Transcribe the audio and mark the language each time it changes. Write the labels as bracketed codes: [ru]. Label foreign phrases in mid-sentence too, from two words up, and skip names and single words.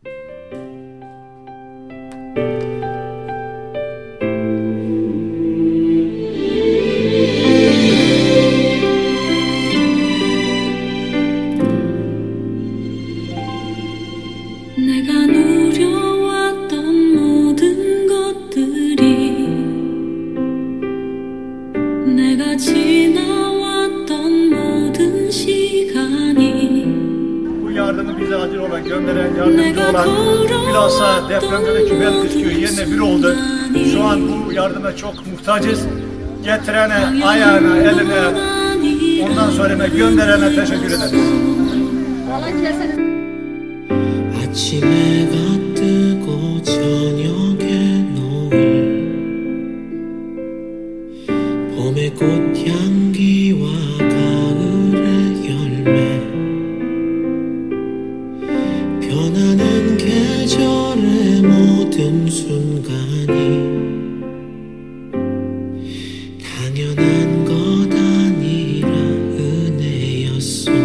[ko] 내가 누려왔던 모든 것들이, 내가 지나왔던 모든 시간이, [tr] Bu yardımı bize acil olarak gönderen, yardımcı olan, bilhassa depremdeki Belkıs yerine bir oldu. Şu an bu yardıma çok muhtacız. Getirene, ayağına, eline, ondan sonra gönderene teşekkür ederiz. [ko] 아침 해가 뜨고 저녁에 노을, 봄의 꽃향기와 가을의 열매, 변하는 계절의 모든 순간이 당연한 것 아니라 은혜였어.